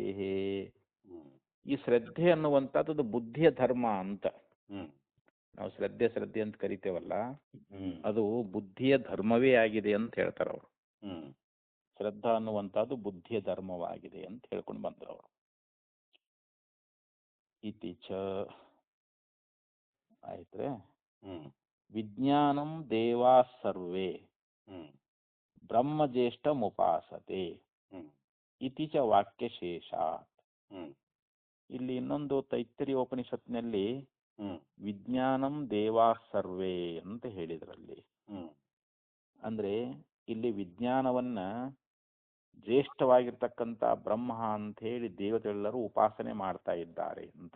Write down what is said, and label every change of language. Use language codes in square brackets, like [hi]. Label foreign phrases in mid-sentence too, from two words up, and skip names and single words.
[kn] ಈ ಶ್ರದ್ಧೆ ಅನ್ನುವಂಥದ್ದು ಬುದ್ಧಿಯ ಧರ್ಮ ಅಂತ ನಾವು ಶ್ರದ್ಧೆ ಅಂತ ಕರಿತೇವಲ್ಲ, ಅದು ಬುದ್ಧಿಯ ಧರ್ಮವೇ ಆಗಿದೆ ಅಂತ ಹೇಳ್ತಾರೆ ಅವರು. ಶ್ರದ್ಧಾ ಅನ್ನುವಂಥದ್ದು ಬುದ್ಧಿಯ ಧರ್ಮವಾಗಿದೆ ಅಂತ ಹೇಳ್ಕೊಂಡು ಬಂದ್ರು ಅವರು. [sa] ಇತಿ ಚ ಆಯ್ತ್ರೆ. ವಿಜ್ಞಾನಂ ದೇವಾ ಸರ್ವೇ ಬ್ರಹ್ಮಜ್ಯೇಷ್ಠ ಮುಪಾಸತೆ ಇತಿ ಚ ವಾಕ್ಯಶೇಷ. [kn] ಇಲ್ಲಿ ಇನ್ನೊಂದು ತೈತ್ತರೀಯ ಉಪನಿಷತ್ನಲ್ಲಿ [sa] ವಿಜ್ಞಾನಂ ದೇವಾ ಸರ್ವೇ [kn] ಅಂತ ಹೇಳಿದ್ರಲ್ಲಿ, ಅಂದ್ರೆ ಇಲ್ಲಿ ವಿಜ್ಞಾನವನ್ನ ಜ್ಯೇಷ್ಠವಾಗಿರ್ತಕ್ಕಂಥ ಬ್ರಹ್ಮ ಅಂತ ಹೇಳಿ ದೇವತೆಗಳೆಲ್ಲರೂ ಉಪಾಸನೆ ಮಾಡ್ತಾ ಇದ್ದಾರೆ ಅಂತ.